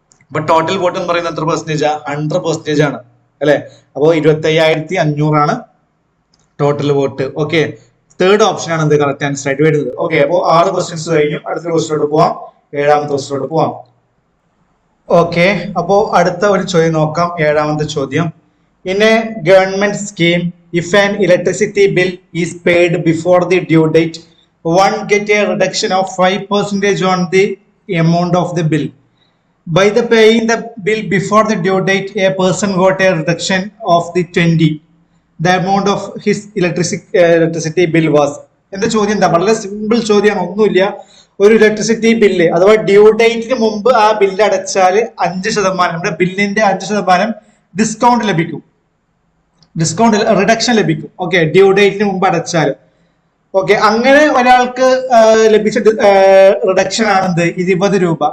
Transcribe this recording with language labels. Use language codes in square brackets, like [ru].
[ml] അപ്പൊ total vote എന്ന് പറയുന്നത് എത്ര പെർസെന്റേജാ? 100% ആണ് അല്ലെ. അപ്പൊ 25,500 ആണ് total vote. Okay, third option ആണ് എന്ത് കറക്റ്റ് ആൻസർ ആയിട്ട് വരുന്നത്. ഓക്കെ, അപ്പൊ 6 ക്വസ്റ്റ്യൻസ് കഴിഞ്ഞു. അടുത്ത ക്വസ്റ്റ്യനോട് പോവാം. 7ാമത്തെ ക്വസ്റ്റ്യനോട് പോവാം. ഓക്കെ, അപ്പോ അടുത്ത ഒരു ചോദ്യം നോക്കാം. 7ാമത്തെ ചോദ്യം. [en] In a government scheme, if an electricity bill is paid before the due date, one get a reduction of 5% on the amount of the bill. By the paying the bill before the due date, a person got a reduction of the 20. The amount of his electricity bill was. [ml] എന്താ ചോദ്യം എന്താ? വളരെ simple ചോദ്യമാണ്, ഒന്നുമില്ല. ഒരു electricity bill അഥവാ due ഡേറ്റിന് മുമ്പ് ആ ബില്ല് അടച്ചാൽ 5%, നമ്മുടെ ബില്ലിന്റെ 5% ഡിസ്കൗണ്ട് ലഭിക്കും, ഡിസ്കൗണ്ട് റിഡക്ഷൻ ലഭിക്കും. ഓക്കെ, ഡ്യൂ ഡേറ്റിന് മുമ്പ് അടച്ചാൽ. ഓക്കെ, അങ്ങനെ ഒരാൾക്ക് ലഭിച്ച റിഡക്ഷൻ ആണെന്ത്? 20 രൂപ.